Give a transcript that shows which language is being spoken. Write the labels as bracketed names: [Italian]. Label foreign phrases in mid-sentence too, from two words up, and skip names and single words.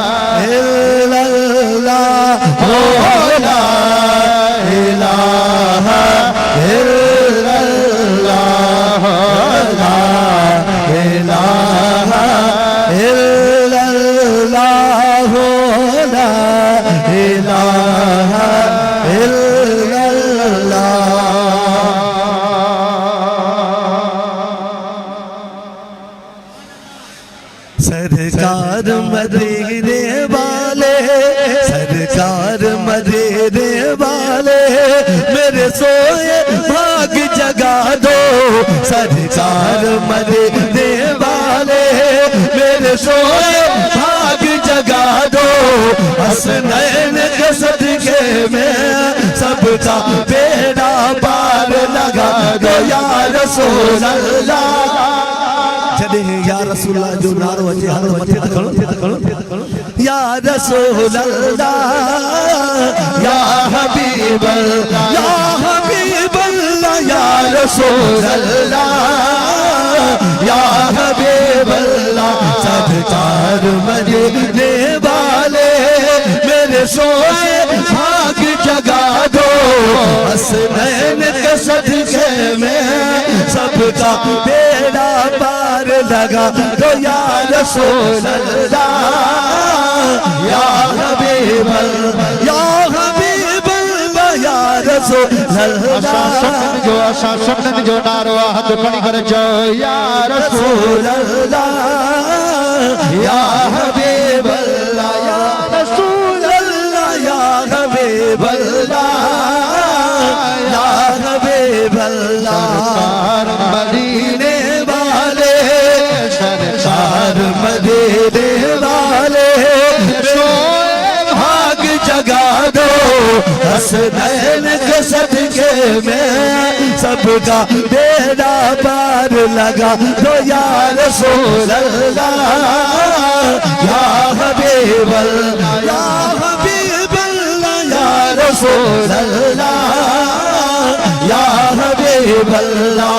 [Arabic] إلا الله لا إله إلا الله لا إله إلا الله لا إله إلا الله. [Urdu] سرکار مدینے والے سرکار مدینے والے میرے سوئے بھاگ جگا دو. سرکار مدینے والے میرے سوئے بھاگ جگا دو. حسنین کے صدقے میں سب کا بیڑا پار لگا دو [Arabic] يا رسول الله. [Sindhi] जॾे [Arabic] يا رسول الله [Sindhi] जो नारो अचे हथ मथे त खणो [Arabic] يا رسول الله يا حبيب الله يا حبيب الله يا رسول الله يا حبيب الله. [Urdu] سرکار مدینے والے میرے سوئے بھاگ جگا دو. حسنین کے صدقے میں سب کا بیڑا پار لگا دو [Arabic] يا رسول الله يا حبيب الله يا حبيب الله يا رسول الله. [Sindhi] असां सुन्नत जो नारो हथ खड़ी करे चओ [Arabic] يا رسول अल्लाह يا حبيب الله يا رسول الله يا حبيب الله يا حبيب الله. [Urdu] سرکار مدینے والے سرکار مدینے والے سوئے بھاگ جگا دو. حسنین کے صدقے میں سب کا بیڑا پار لگا دو [Arabic] يا رسول الله يا حبيب الله يا حبيب الله يا رسول الله يا حبيب الله.